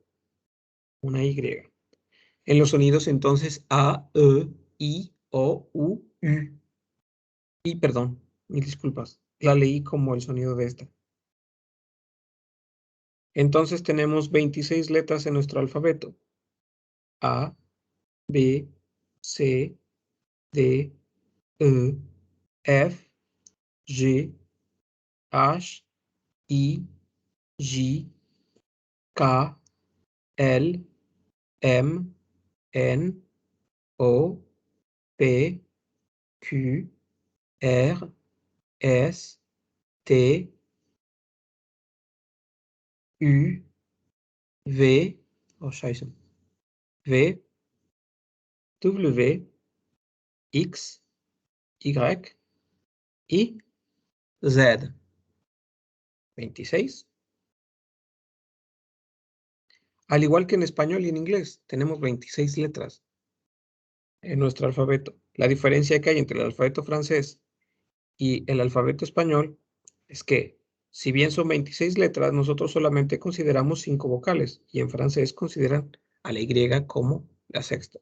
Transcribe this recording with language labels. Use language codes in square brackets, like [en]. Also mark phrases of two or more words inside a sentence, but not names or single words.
[es] Una Y. En los sonidos entonces A, E, I, O, U, U. Y perdón, mil disculpas. La leí como el sonido de esta. Entonces tenemos 26 letras en nuestro alfabeto. A, B, C, D, E, F, G, H, I, J, K, L, M, N, O, P, Q, R, S, T, U, V, oh scheiße, V, W, X, Y, y Z. 26. Al igual que en español y en inglés, tenemos 26 letras en nuestro alfabeto. La diferencia que hay entre el alfabeto francés y el alfabeto español es que, si bien son 26 letras, nosotros solamente consideramos 5 vocales y en francés consideran a la Y como la sexta.